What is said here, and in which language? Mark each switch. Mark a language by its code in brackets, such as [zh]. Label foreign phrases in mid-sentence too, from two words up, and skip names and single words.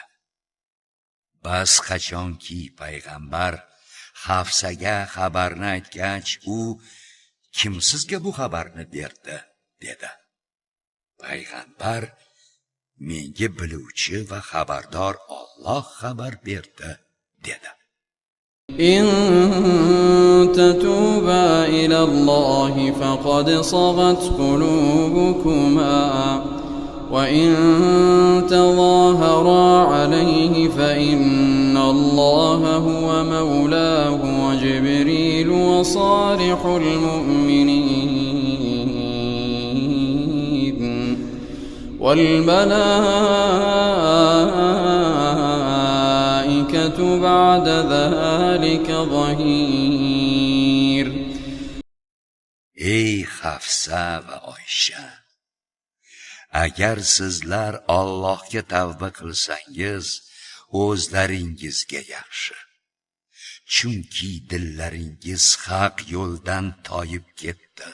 [uz] Bas qachonki payg'ambar Hafsaga xabarni aytgach, u kim sizga bu xabarni berdi dedi. Payg'ambar menga biluvchi va xabardor Alloh xabar berdi dedi. [ar] إن تتوبا إلى الله فقد صغت قلوبكما وإن تظاهرا عليه فإن الله هو مولاه وجبريل وصالح المؤمنين والملائكة بعد ذلك ظهير. [uz] Ey Hafsa va Oysha, agar sizlar Allohga tavba qilsangiz, o'zlaringizga yaxshi. Chunki dillaringiz haq yo'ldan toyib ketdi.